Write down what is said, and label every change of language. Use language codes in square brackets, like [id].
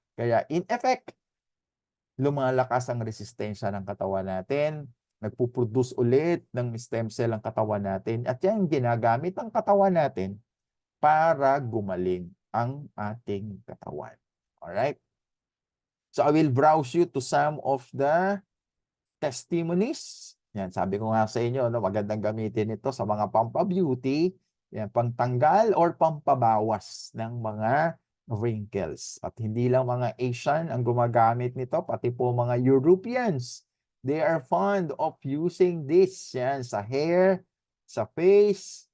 [tl] Kaya, [en] in effect, [tl] lumalakas ang resistensya ng katawan natin, nagpo-produce ulit ng stem cell ang katawan natin, at yan ginagamit ng katawan natin para gumaling ang ating katawan. [en] Alright? So I will browse you to some of the testimonies. [tl] Yan, sabi ko nga sa inyo, no, magandang gamitin ito sa mga pampabeauty, yan, pangtanggal or pampabawas ng mga wrinkles. At hindi lang mga Asian ang gumagamit nito, pati po mga Europeans. [en] They are fond of using this, [tl] yan, sa [en] hair, sa face.